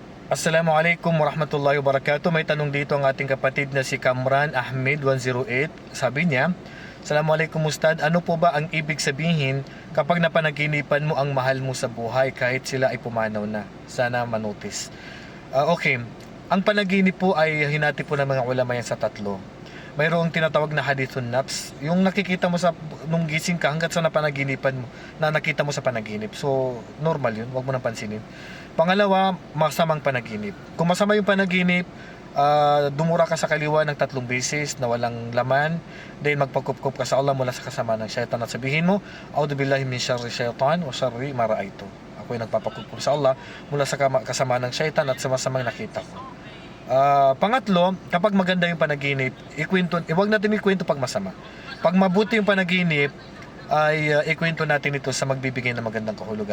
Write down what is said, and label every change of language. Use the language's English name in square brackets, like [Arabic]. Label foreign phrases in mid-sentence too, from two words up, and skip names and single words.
[Arabic] السلام عليكم ورحمة الله وبركاته. [Filipino] May tanong dito ang ating kapatid na si Kamran Ahmed 108. Sabi niya, [Arabic] السلام عليكم أستاذ, [Filipino] ano po ba ang ibig sabihin kapag napanaginipan mo ang mahal mo sa buhay kahit sila ay pumanaw na? Sana manotis. Okay, ang panaginip po ay hinati po ng mga ulama yan sa tatlo. Mayroong tinatawag na [Arabic] حديث نفس, [Filipino] yung nakikita mo sa nung gising ka hanggat sa napanaginipan mo, na nakita mo sa panaginip. So normal yun, wag mo nang pansinin. Pangalawa, masamang panaginip. Kung masama yung panaginip, dumura ka sa kaliwa ng 3 beses na walang laman, then magpagkupkup ka sa Allah mula sa kasama ng syaitan at sabihin mo, [Arabic] أعوذ بالله من شر الشيطان وشر ما رأيت. [Filipino] Ako'y nagpapagkupkup sa Allah mula sa kasama ng syaitan at sa masamang nakita ko. Pangatlo, kapag maganda yung panaginip, huwag natin ikwento pag masama. Pag mabuti yung panaginip, ay ikwento natin ito sa magbibigay ng magandang kahulugan.